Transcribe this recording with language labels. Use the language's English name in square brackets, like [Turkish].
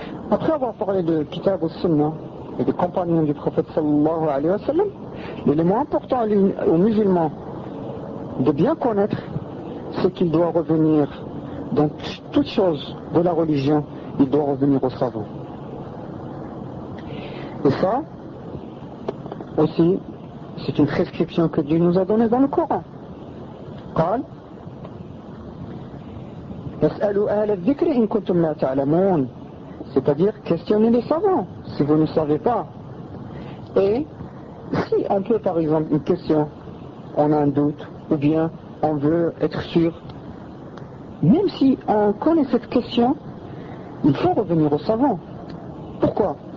[French] Après avoir parlé de Kitab al-Sunnah et des compagnons du prophète sallallahu alayhi wa sallam, l'élément important aux musulmans de bien connaître, c'est qu'il doit revenir dans toute chose de la religion, il doit revenir aux savants. Et ça, aussi, c'est une prescription que Dieu nous a donnée dans le Coran. [Arabic] قال اسألوا أهل الذكر إن كنتم لا تعلمون. [French] C'est-à-dire questionnez les savants si vous ne savez pas. Et si on peut par exemple une question, on a un doute ou bien on veut être sûr, même si on connaît cette question, il faut revenir aux savants. Pourquoi?